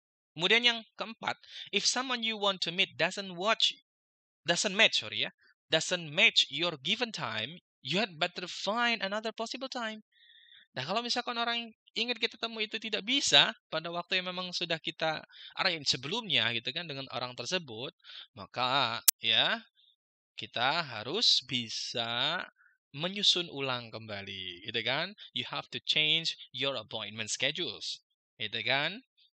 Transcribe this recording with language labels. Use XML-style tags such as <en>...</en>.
<id>Kemudian yang keempat,</id> <en>if someone you want to meet doesn't match your given time, you had better find another possible time.</en> <id>Nah, kalau misalkan orang yang ingin kita temui itu tidak bisa pada waktu yang memang sudah kita arahin sebelumnya gitu kan dengan orang tersebut, maka ya kita harus bisa menyusun ulang kembali, gitu kan?</id> <en>You have to change your appointment schedules,</en> <id>gitu kan?</id>